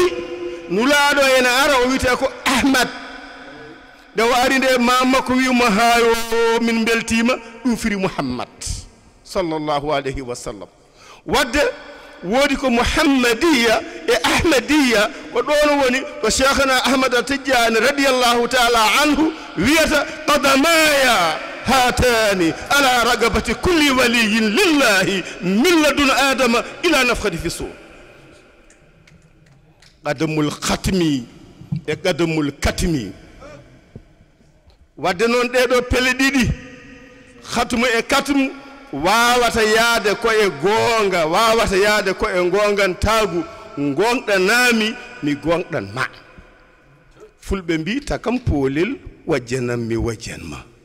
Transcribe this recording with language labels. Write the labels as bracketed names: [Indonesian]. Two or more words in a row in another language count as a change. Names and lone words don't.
[Fula] nulaɗo ene ara o wiyete ko Ahmad nde o ari nde mamakko wimo hayo min beltima ɗum firi Mouhammad [Arabic] صلى الله عليه وسلم [Fula] wadde woodi ko Muhammadiya e Ahmadiya ko ɗon woni ko cheikhna Ahmad Tidiane [Arabic] رضي الله تعالى عنه [Fula] wiyata [Arabic] قدماي هاتان على رقبة كل ولي لله من لدن آدم إلى النفخ في الصور قدم الختم [Fula] e [Arabic] قدم الكتم [Fula] wadde noon ɗeɗo pele ɗiɗi khatmu e katmu wawata yaade ko e goonga wawata yaade ko e gongantagu gonɗanami mi gonɗanma fulɓe mbi takam poolel wajjanammi wajjanma